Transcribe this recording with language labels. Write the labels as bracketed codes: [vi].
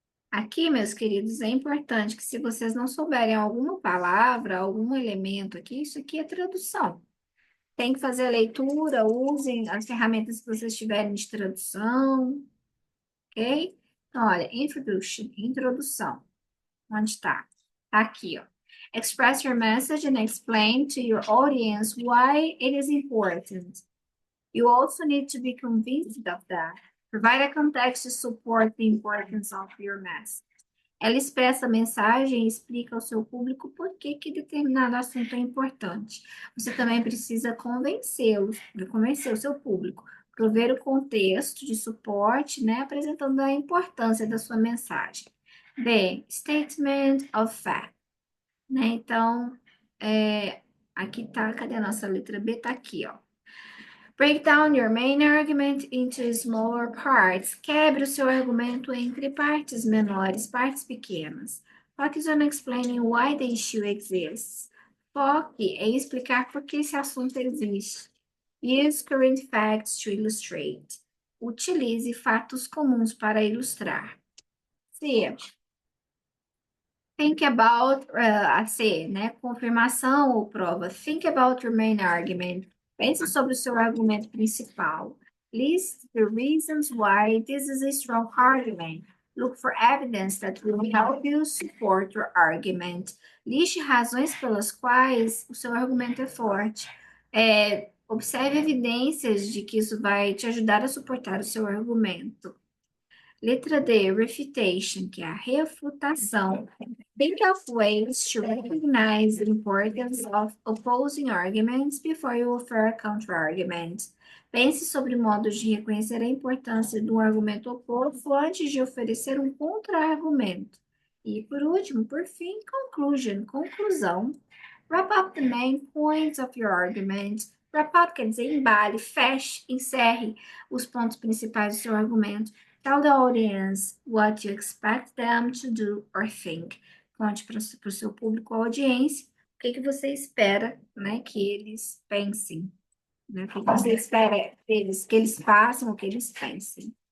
[pt] Aqui, meus queridos, é importante que se vocês não souberem alguma palavra, algum elemento aqui, isso aqui é tradução. Tem que fazer a leitura, usem as ferramentas que vocês tiverem de tradução, ok? Então, olha, introdução. Onde está? Tá aqui, ó. [en] Express your message and explain to your audience why it is important. You also need to be convinced of that. Provide a context to support the importance of your message. [pt] Ela expressa a mensagem e explica ao seu público por que determinado assunto é importante. Você também precisa convencer o seu público, prover o contexto de suporte, né, apresentando a importância da sua mensagem. [en] B, Statement of Fact. Né? [pt] Então, aqui tá, cadê a nossa letra B? Tá aqui, ó. [en] Break down your main argument into smaller parts. [pt] Quebre o seu argumento entre partes menores, partes pequenas. [en] Focus on explaining why the issue exists. [pt] Foque em explicar por que esse assunto existe. [en] Use current facts to illustrate. [pt] Utilize fatos comuns para ilustrar. [en] C. Think about, [pt] a C, né? Confirmação ou prova. [en] Think about your main argument. [pt] Pense sobre o seu argumento principal. [en] List the reasons why this is a strong argument. Look for evidence that will help you support your argument. [pt] Liste razões pelas quais o seu argumento é forte. Observe evidências de que isso vai te ajudar a suportar o seu argumento. Letra D, refutation, que é a refutação. [en] Think of ways to recognize the importance of opposing arguments before you offer a counter-argument. [pt] Pense sobre modos de reconhecer a importância do argumento oposto antes de oferecer um contra-argumento. E, por último, por fim, conclusão. [en] Wrap up the main points of your argument. [pt] Wrap up quer dizer embale, feche, encerre os pontos principais do seu argumento. [en] Tell the audience what you expect them to do or think. [pt] Conte para o seu público, a audiência, o que você espera, né, que eles pensem. Né? O que você espera deles, que eles façam, o que eles pensem.